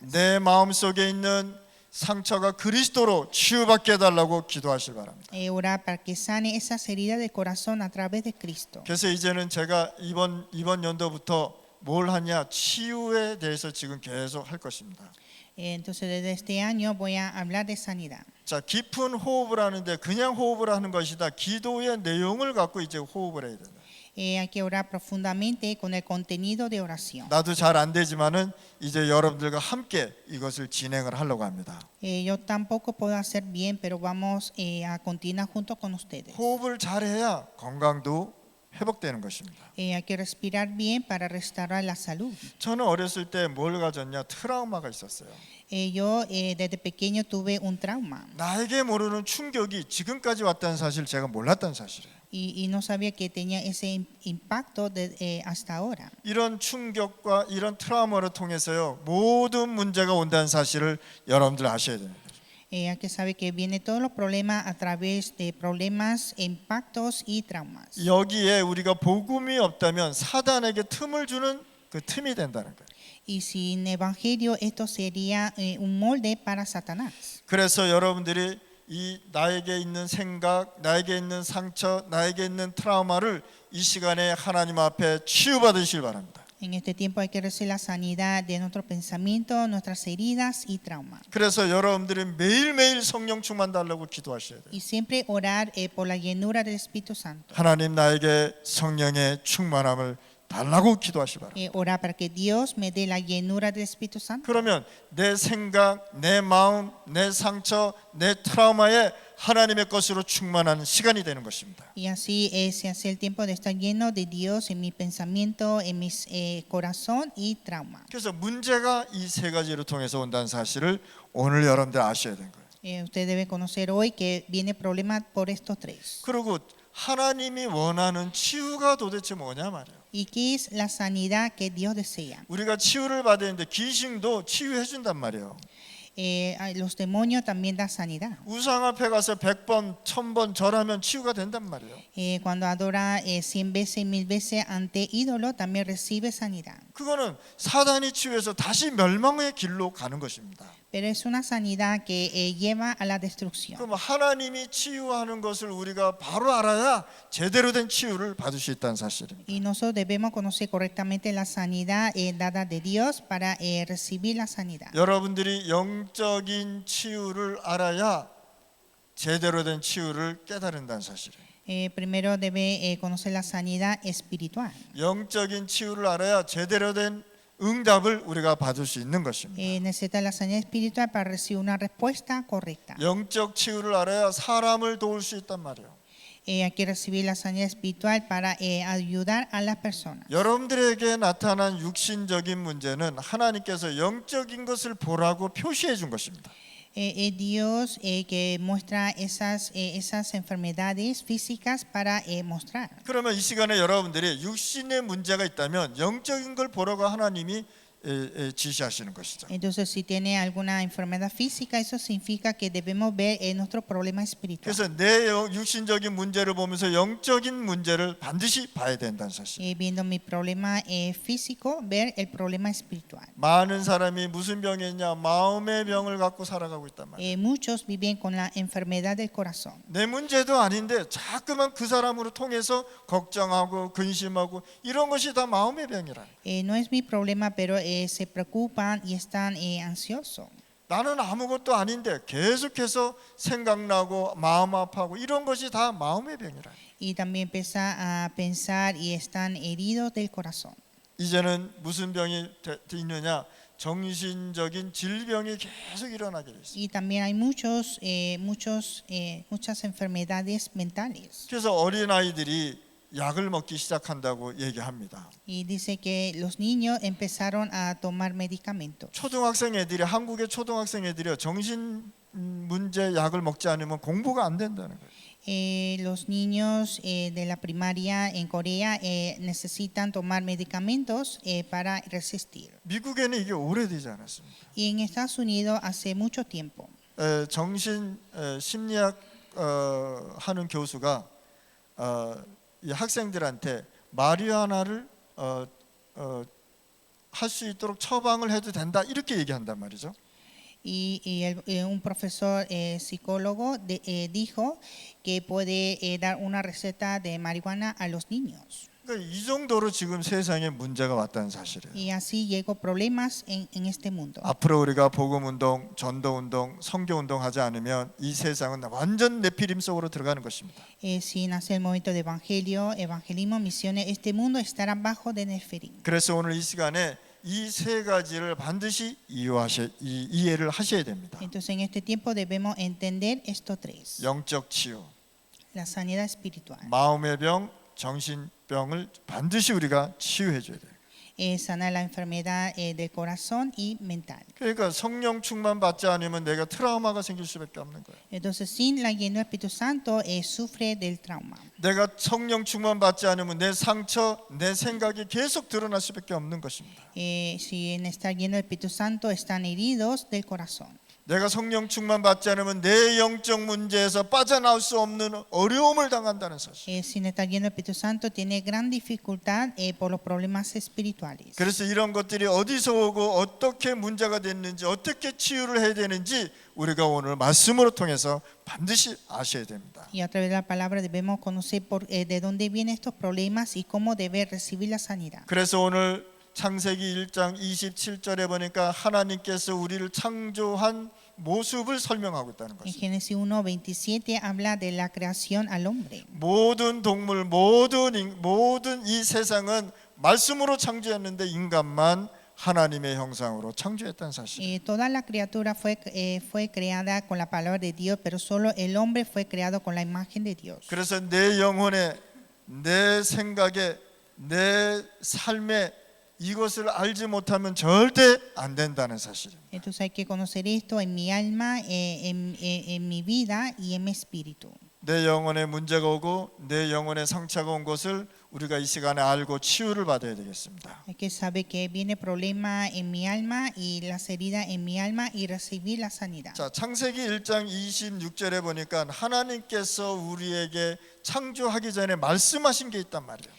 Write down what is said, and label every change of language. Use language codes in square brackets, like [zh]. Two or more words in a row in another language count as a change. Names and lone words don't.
[ko] 내 마음속에 있는 상처가 그리스도로 치유받게 해달라고 기도하실 바랍니다. [es] Orar para que sane esas heridas del corazón a través de Cristo. [ko] 그래서 이제는 제가 이번 연도부터 뭘 하냐, 치유에 대해서 지금 계속 할 것입니다. [es] Entonces desde este año voy a hablar de sanidad. [ko] 자, 깊은 호흡을 하는데 그냥 호흡을 하는 것이다. 기도의 내용을 갖고 이제 호흡을 해야 된다. [es] Hay que orar profundamente con el contenido de oración. [ko] 나도 잘 안 되지만은 이제 여러분들과 함께 이것을 진행을 하려고 합니다. [es] Yo tampoco puedo hacer bien, pero vamos a continuar junto con ustedes. [ko] 호흡을 잘해야 건강도 회복되는 것입니다. [es] Hay que respirar bien para restaurar la salud. [ko] 저는 어렸을 때 뭘 가졌냐, 트라우마가 있었어요. [es] Yo desde pequeño tuve un trauma [ko] 나에게 모르는 충격이 지금까지 왔다는 사실 제가 몰랐다는 사실이에요. [es] y no sabía que tenía ese impacto hasta ahora. [ko] 이런 충격과 이런 트라우마를 통해서요, 모든 문제가 온다는 사실을 여러분들 아셔야 됩니다. [es] Hay que saber que vienen todos los problemas a través de problemas, impactos y traumas. [ko] 여기에 우리가 복음이 없다면 사단에게 틈을 주는 그 틈이 된다는 거예요. [es] Y sin evangelio esto sería un molde para Satanás. [ko] 그래서 여러분들이 이 나에게 있는 생각, 나에게 있는 상처, 나에게 있는 트라우마를 이 시간에 하나님 앞에 치유받으시길 바랍니다. [es] En este tiempo hay que recibir la sanidad de nuestro pensamiento, nuestras heridas y traumas. [ko] 그래서 여러분들이 매일매일 성령 충만 달라고 기도하셔야 돼요. [es] Y siempre orar por la llenura del Espíritu Santo. [ko] 하나님 나에게 성령의 충만함을 달라고 기도하시기 바랍니다. [es] Orar para que Dios me dé la llenura del Espíritu Santo. [ko] 그러면 내 생각, 내 마음, 내 상처, 내 트라우마에 하나님의 것으로 충만한 시간이 되는 것입니다. [es] Y así se hace el tiempo de estar lleno de Dios en mi pensamiento, en mi corazón y trauma. [ko] 그래서 문제가 이 세 가지를 통해서 온다는 사실을 오늘 여러분들 아셔야 되는 거예요. [es] Usted debe conocer hoy que viene problema por estos tres. [ko] 그리고 하나님이 원하는 치유가 도대체 뭐냐 말이에요. [es] ¿Y qué es la sanidad que Dios desea? [ko] 우리가 치유를 받았는데 귀신도 치유해 준단 말이에요. [es] Los demonios también dan sanidad. [ko] 우상 앞에 가서 100번, 1000번 절하면 치유가 된단 말이에요. [es] Cuando adora 100 veces, 1000 veces ante ídolo, también recibe sanidad. [ko] 그거는 사단이 치유해서 다시 멸망의 길로 가는 것입니다. [es] Pero es una sanidad que lleva a la destrucción. [ko] 그럼 하나님이 치유하는 것을 우리가 바로 알아야 제대로 된 치유를 받을 수 있다는 사실입니다. [es] Y nosotros debemos conocer correctamente la sanidad dada de Dios para recibir la sanidad. [ko] 여러분들이 영적인 치유를 알아야 제대로 된 치유를 깨달은다는 사실이에요. [es] Primero debe conocer la sanidad espiritual. [ko] 영적인 치유를 알아야 제대로 된 응답을 우리가 받을 수 있는 것입니다. [es] Necesita la sanidad espiritual para recibir una respuesta correcta. [ko] 영적 치유를 알아야 사람을 도울 수 있단 말이에요. [es] Hay que recibir la sanidad espiritual para ayudar a las personas. [ko] 여러분들에게 나타난 육신적인 문제는 하나님께서 영적인 것을 보라고 표시해 준 것입니다. [es] Es Dios que muestra esas enfermedades físicas para mostrar. [ko] 그러면 이 시간에 여러분들이 육신의 문제가 있다면 영적인 걸 보라고 하나님이 지시하시는 것이죠. [es] Entonces, si tiene alguna enfermedad física, eso significa que debemos ver nuestro problema espiritual. [ko] 그래서 내 육신적인 문제를 보면서 영적인 문제를 반드시 봐야 된다는 사실. [es] Viendo mi problema físico, ver el problema espiritual. [ko] 많은 사람이 무슨 병이 있냐? 마음의 병을 갖고 살아가고 있단 말이에요. [es] Muchos viven con la enfermedad del corazón. [ko] 내 문제도 아닌데 자꾸만 그 사람으로 통해서 걱정하고 근심하고 이런 것이 다 마음의 병이라. [es] No es mi problema, pero se preocupan y están ansiosos. [ko] 나는 아무것도 아닌데 계속해서 생각나고 마음 아파하고 이런 것이 다 마음의 병이라. [es] Y también empieza a pensar y están heridos del corazón. [ko] 이제는 무슨 병이 있느냐? 정신적인 질병이 계속 일어나게 돼 있어요. [es] Y también hay muchas enfermedades mentales. [ko] 그래서 어린 아이들이 약을 먹기 시작한다고 얘기합니다. [es] Y dice que los niños empezaron a tomar medicamentos. [ko] 초등학생 애들이 한국의 초등학생 애들이 정신 문제 약을 먹지 않으면 공부가 안 된다는 거예요. [es] Los niños de la primaria en Corea necesitan tomar medicamentos para resistir. [ko] 미국에는 이게 오래되지 않았습니다. [es] Y en Estados Unidos hace mucho tiempo. [ko] 정신 심리학 하는 교수가 이 학생들한테 마리화나를 할 수 있도록 처방을 해도 된다 이렇게 얘기한단 말이죠. [es] Un profesor psicólogo dijo que puede dar una receta de marihuana a los niños. [ko] 그러니까 이 정도로 지금 세상에 문제가 왔다는 사실이에요. [es] Y así llegó problemas en este mundo. [ko] 앞으로 우리가 복음 운동, 전도 운동, 선교 운동 하지 않으면 이 세상은 완전 네피림 속으로 들어가는 것입니다. [es] Si nace el momento de evangelio, evangelismo, misiones, este mundo estará bajo de Nefilim. [ko] 그래서 오늘 이 시간에 이 세 가지를 반드시 이해를 하셔야 됩니다. [es] Entonces en este tiempo debemos entender estos tres. [ko] 영적 치유, [es] La sanidad espiritual. [ko] 마음의 병, 정신병을 반드시 우리가 치유해 줘야 돼요. [es] Sanar la enfermedad del corazón y mental. [ko] 그러니까 성령 충만 받지 않으면 내가 트라우마가 생길 수밖에 없는 거예요. [es] Entonces sin la llenura del Espíritu Santo sufre del trauma. [ko] 내가 성령 충만 받지 않으면 내 상처, 내 생각이 계속 드러날 수밖에 없는 것입니다. [es] Si en estar lleno del Espíritu Santo están heridos del corazón. [ko] 내가 성령 충만 받지 않으면 내 영적 문제에서 빠져나올 수 없는 어려움을 당한다는 사실. [es] Sin estar lleno del Espíritu Santo tiene gran dificultad por los problemas espirituales. [ko] 그래서 이런 것들이 어디서 오고 어떻게 문제가 됐는지 어떻게 치유를 해야 되는지 우리가 오늘 말씀으로 통해서 반드시 아셔야 됩니다. [es] Y a través de la palabra debemos conocer de dónde vienen estos problemas y cómo debe recibir la sanidad. [ko] 그래서 오늘 창세기 1장 27절에 보니까 하나님께서 우리를 창조한 모습을 설명하고 있다는 [es] En [ko] 것입니다. [es] Génesis 1:27 habla de la creación al hombre. [ko] 모든 동물, 모든 이 세상은 말씀으로 창조했는데 인간만 하나님의 형상으로 창조했다는 사실. [es] Toda la criatura fue creada con la palabra de Dios, pero solo el hombre fue creado con la imagen de Dios. [ko] 그래서 내 영혼에, 내 생각에, 내 삶에 이것을 알지 못하면 절대 안 된다는 사실입니다. [es] Entonces hay que conocer esto en mi alma, en mi vida y en mi espíritu. [ko] 내 영혼에 문제가 오고 내 영혼에 상처가 온 것을 우리가 이 시간에 알고 치유를 받아야 되겠습니다. [es] Hay que saber que viene problema en mi alma y las heridas en mi alma y recibir la sanidad. [ko] 자, 창세기 1장 26절에 보니까 하나님께서 우리에게 창조하기 전에 말씀하신 게 있단 말이에요.